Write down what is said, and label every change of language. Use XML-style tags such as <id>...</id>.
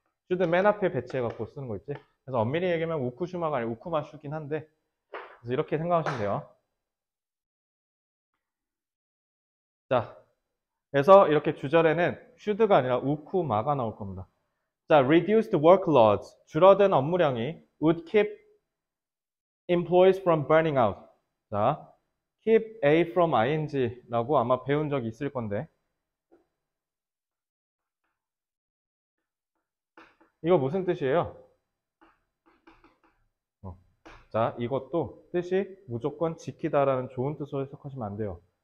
<ko>should 맨 앞에 배치해갖고 쓰는 거 있지? 그래서 엄밀히 얘기하면 우쿠슈마가 아니라 우쿠마슈긴 한데, 그래서 이렇게 생각하시면 돼요. 자, 그래서 이렇게 주절에는 should가 아니라 우쿠마가 나올 겁니다.</ko> <en>자, reduced workloads,</en> <ko>줄어든 업무량이</ko> <en>would keep employees from burning out.</en> <ko>자, keep A from ing라고 아마 배운 적이 있을 건데 이거 무슨 뜻이에요? 자, 이것도 뜻이 무조건 지키다라는 좋은 뜻으로 해석하시면 안 돼요.</ko>